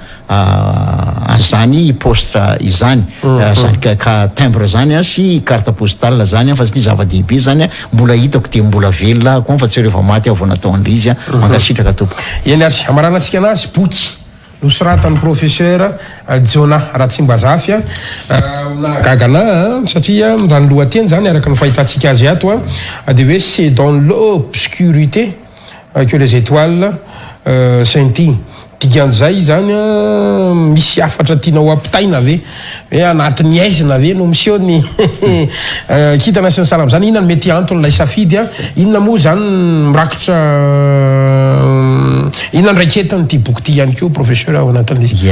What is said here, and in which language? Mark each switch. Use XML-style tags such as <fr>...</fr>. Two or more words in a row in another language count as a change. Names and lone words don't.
<mg>azany poste izany zany ka timbre zany sy</mg> <fr>carte postale</fr> <mg>zany fa sy zava-dehibe zany mbola hitako de mbola velona koa fa tsy rehefa maty avao natao an'le izy mankasitraka tompo eny ary amaranantsika anazy boky nosoratan'ny professeur Jona Ratsimbazafy nahagagana satria raha ny lohateny zany araka ny fahitantsika azy ato de hoe</mg> <fr>c'est dans l'obscurité que les étoiles scintillent</fr> <mg>dikan'izay zany misy afatra tianao ampitaina ve hoe anatin'ny aizina ve no miseho ny kitana sy ny salama zany inona no mety anton'ilay safidy inona moa zany mirakitra inona ny raiketiny ty boky ty ihany koa professeur ao anatin'le</mg>